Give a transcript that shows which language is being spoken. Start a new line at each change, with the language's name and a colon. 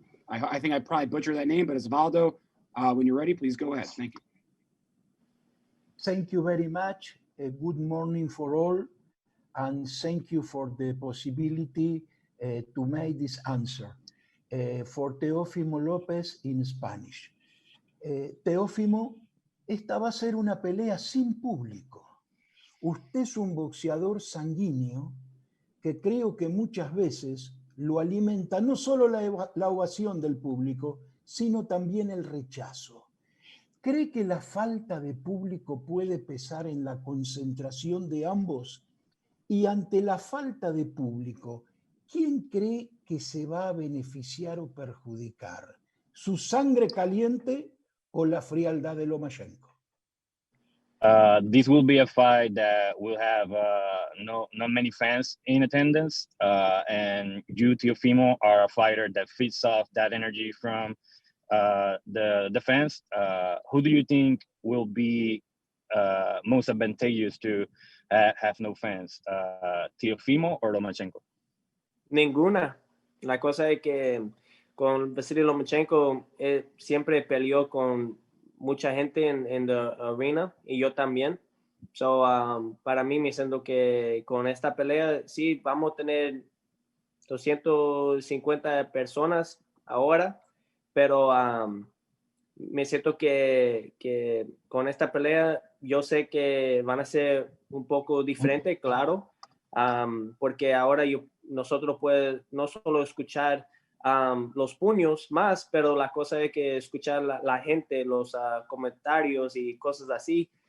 English: I think I probably butchered that name, but Osvaldo, when you're ready, please go ahead. Thank you. Thank you very much. Good morning for all, and thank you for the possibility to make this answer. For Teofimo Lopez in Spanish.
Spanish: Teofimo, esta va a ser una pelea sin público. Usted es un boxeador sanguíneo que creo que muchas veces lo alimenta no solo la ovación del público, sino también el rechazo. ¿Cree que la falta de público puede pesar en la concentración de ambos? Y ante la falta de público, ¿quién cree que se va a beneficiar o perjudicar? ¿Su sangre caliente o la frialdad de Lomachenko?
English: This will be a fight that will have not many fans in attendance, and you, Teofimo, are a fighter that feeds off that energy from the fans. Who do you think will be most advantageous to have no fans, Teofimo or Lomachenko?
Spanish: Ninguna. La cosa es que con Vasiliy Lomachenko siempre peleó con mucha gente en la arena y yo también. So, para mí me siento que con esta pelea sí vamos a tener 250 personas ahora, pero me siento que con esta pelea yo sé que van a ser un poco diferentes, claro, porque ahora nosotros podemos no solo escuchar los puños más, pero la cosa es que escuchar la gente, los comentarios y cosas así.